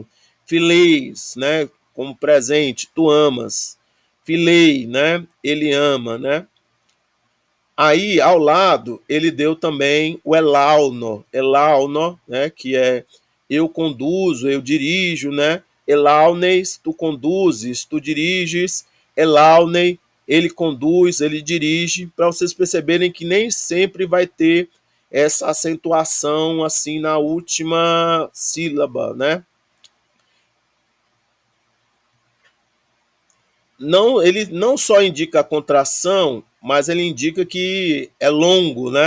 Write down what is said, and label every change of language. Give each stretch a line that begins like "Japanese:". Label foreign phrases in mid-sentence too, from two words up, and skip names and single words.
Portuguese: Fileis, né, como presente, tu amas. Filei, né, ele ama, né? Aí, ao lado, ele deu também o elauno, né, que é eu conduzo, eu dirijo, né? Elaunes, tu conduzes, tu diriges. Elaunei, ele conduz, ele dirige, para vocês perceberem que nem sempre vai ter essa acentuação assim na última sílaba, né? Não, ele não só indica a contração, mas ele indica que é longo, né?